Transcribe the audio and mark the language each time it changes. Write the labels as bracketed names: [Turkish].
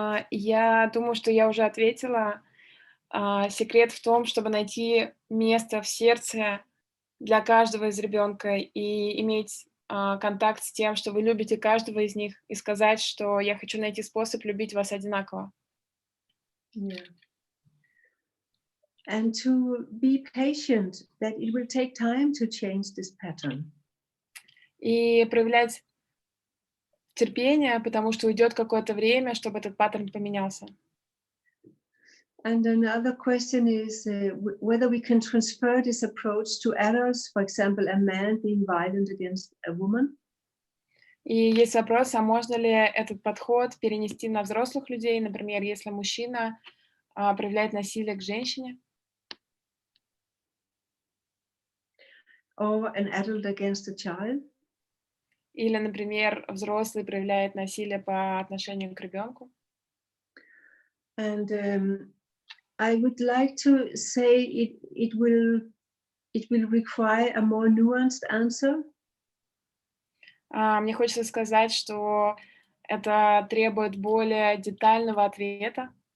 [Russian] Я думаю, что я уже ответила. Секрет в том, чтобы найти место в сердце для каждого из ребенка и иметь контакт с тем, что вы любите каждого из них, и сказать, что я хочу найти способ любить вас одинаково. [English] Yeah. And to be patient, that it will take time to change this pattern. [Russian] И проявлять терпение, потому что уйдет какое-то время, чтобы этот паттерн поменялся. [English] And another question is whether we can transfer this approach to adults, for example, a man being violent against a woman. [Russian] И есть вопрос, а можно ли этот подход перенести на взрослых людей, например, если мужчина проявляет насилие к женщине? [English] Or an adult against a child. [Russian] Или, например, взрослый проявляет насилие по отношению к ребенку? [English] And I would like to say it will require a more nuanced answer. [Russian] Мне хочется сказать, что это требует более детального ответа.